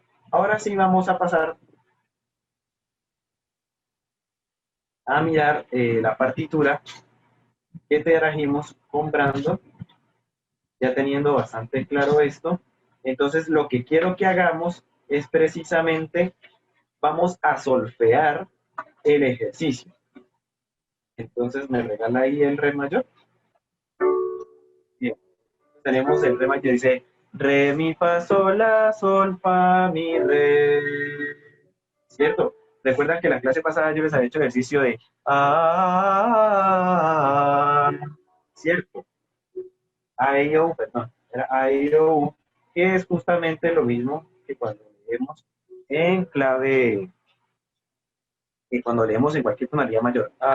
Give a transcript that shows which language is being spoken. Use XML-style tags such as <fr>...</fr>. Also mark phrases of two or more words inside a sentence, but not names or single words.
<es>Ahora sí vamos a pasar a mirar la partitura que trajimos comprando, ya teniendo bastante claro esto. Entonces, lo que quiero que hagamos es precisamente, vamos a solfear el ejercicio. Entonces, me regala ahí el re mayor. Bien. Tenemos el re mayor, dice re, mi, fa, sol, fa, mi, re. ¿Cierto? Recuerdan que la clase pasada yo les había hecho ejercicio de ¿cierto? Perdón, era que es justamente lo mismo que cuando leemos en clave, que cuando leemos en cualquier tonalidad mayor.</es>